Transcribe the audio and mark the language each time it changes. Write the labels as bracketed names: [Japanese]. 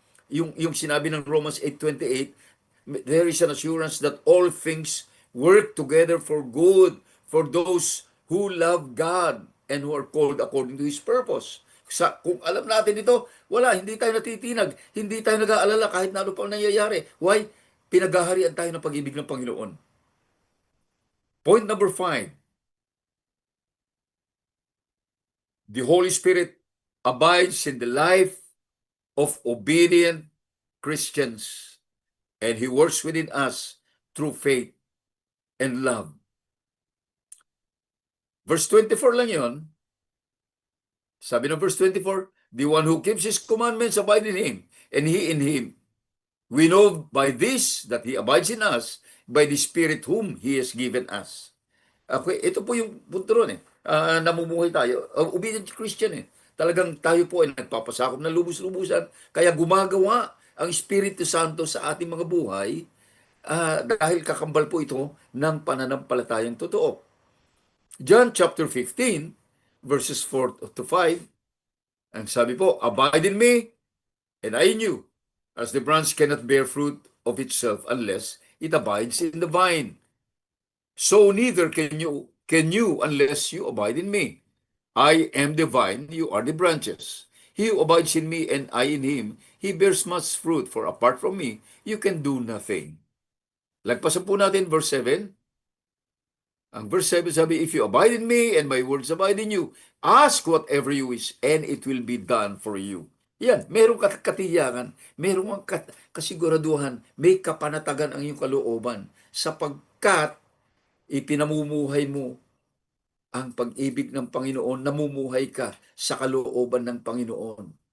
[Filipino] yung sinabi ng [English] Romans 8:28, there is an assurance that all things work together for good for those who love God and who are called according to His purpose. [Filipino] Kung alam natin ito, hindi tayo natitinag, hindi tayo nag-aalala kahit na ano pa nangyayari. [English] Why? [Filipino] Pinaghaharian tayo ng pag-ibig ng Panginoon. [English] Point number 5, the Holy Spirit abides in the life of obedient Christians, and He works within us through faith and love. [Filipino] Verse 24 lang yon. Sabi ng verse 24, [English] the one who keeps His commandments abide in Him, and He in Him. We know by this that He abides in us, by the Spirit whom He has given us. [Filipino] Okay, ito po yung punto ron eh. Namumuhay tayo. [English] Obedient Christian [Filipino] eh. Talagang tayo po ay nagpapasakop ng lubos-lubusan. Kaya gumagawa ang Espiritu Santo sa ating mga buhay dahil kakambal po ito ng pananampalatayang totoo. [English] John chapter 15, verses 4 to 5, [Filipino] ang sabi po, [English] abide in me, and I in you, as the branch cannot bear fruit of itself unless it abides in the vine. So neither can you unless you abide in me. I am the vine, you are the branches. He who abides in me and I in him, he bears much fruit, for apart from me, you can do nothing. [Filipino] Lagpasan po natin verse 7. Ang verse 7 sabi, [English] if you abide in me and my words abide in you, ask whatever you wish and it will be done for you. [Filipino] Yan, merong katiyakan, merong kasiguraduhan, may kapanatagan ang iyong kalooban sapagkat ipinamumuhay mo ang pag-ibig ng Panginoon, namumuhay ka sa kalooban ng Panginoon.